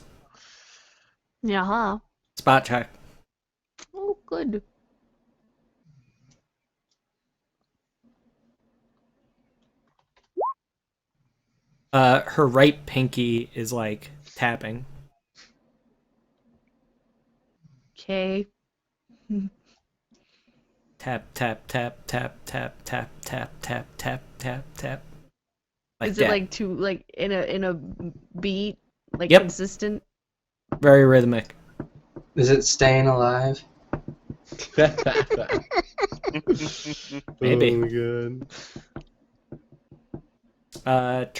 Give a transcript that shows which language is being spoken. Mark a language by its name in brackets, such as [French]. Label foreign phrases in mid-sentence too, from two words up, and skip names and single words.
[English] Yeah, huh? Spot check. Oh, good. Her right pinky is like tapping. Okay. Tap tap tap tap tap tap tap tap tap tap tap. Like Is it that. like too like in a beat, like Yep. consistent? Very rhythmic? Is it staying alive? Maybe. Oh my god.